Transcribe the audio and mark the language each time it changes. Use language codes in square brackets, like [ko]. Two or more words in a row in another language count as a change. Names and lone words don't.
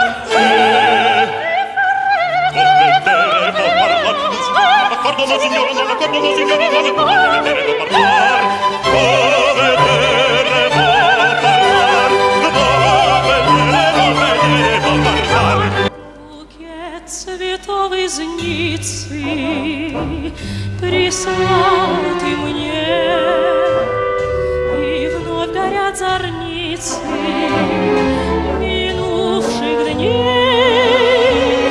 [it] Sì, vuoi vedere vuoi parlar, non signora non l'accordo, non signora non l'accordo, non signora non l'accordo, vuoi vedere vuoi parlar. Vuoi vedere vuoi parlar, vuoi vedere vuoi parlar. [ru] Букет цветов из Ниццы прислал ты мне, и вновь горят зорницы минувших дней.